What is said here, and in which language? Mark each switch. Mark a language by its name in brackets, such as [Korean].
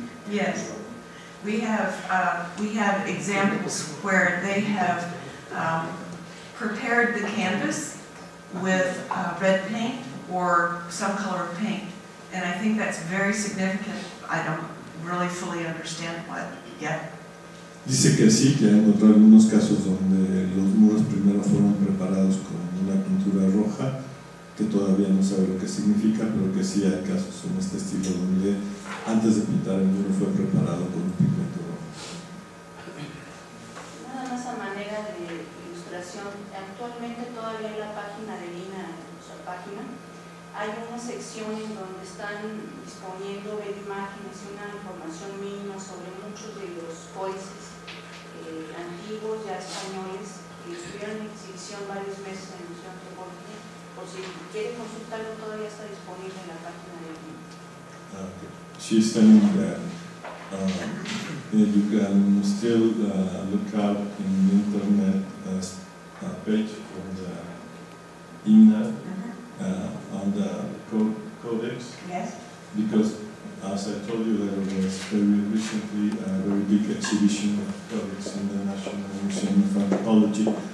[English] Yes, we have examples where they have prepared the canvas with red paint or some color of paint, and I think that's very significant. I don't really fully understand what yet. [Spanish] Dice que sí, que hay algunos casos donde los muros primero fueron preparados con una pintura roja, que todavía no sabe lo que significa, pero que sí hay casos en este estilo donde antes de pintar el muro fue preparado con un pigmento rojo. Nada más a manera de ilustración, actualmente todavía en la página de Lina, nuestra página, hay una sección en donde están disponiendo imágenes y una información mínima sobre muchos de los códices antiguos, ya españoles, que estuvieron en exhibición varios meses en el Museo Antropológico. Por si quiere consultarlo, todavía está disponible en la página de Lina. Okay. [English] She's telling that you can still look out in the internet a page from the INA on the codex. Yes. Because, as I told you, there was very recently a very big exhibition of codex in the National Museum of Anthropology.